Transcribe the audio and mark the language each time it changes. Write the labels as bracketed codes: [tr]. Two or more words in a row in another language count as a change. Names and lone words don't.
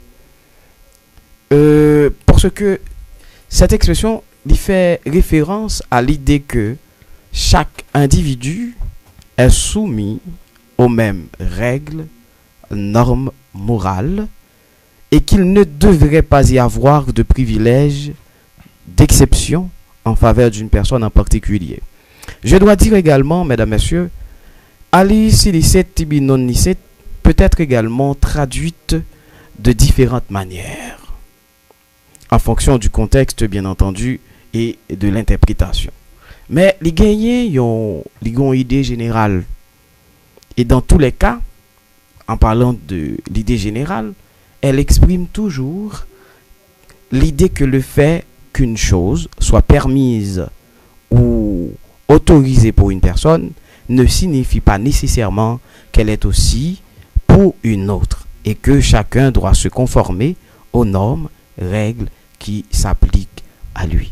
[fr] Parce que cette expression lui fait référence à l'idée que chaque individu est soumis aux mêmes règles, normes morales, et qu'il ne devrait pas y avoir de privilèges, d'exception en faveur d'une personne en particulier. Je dois dire également, mesdames, messieurs, [la] aliis licet tibi non licet [fr] peut être également traduite de différentes manières, en fonction du contexte, bien entendu, et de l'interprétation. Mais les gagnants ont une idée générale. Et dans tous les cas, en parlant de l'idée générale, elle exprime toujours l'idée que le fait qu'une chose soit permise ou autorisée pour une personne ne signifie pas nécessairement qu'elle est aussi pour une autre et que chacun doit se conformer aux normes, règles qui s'appliquent à lui.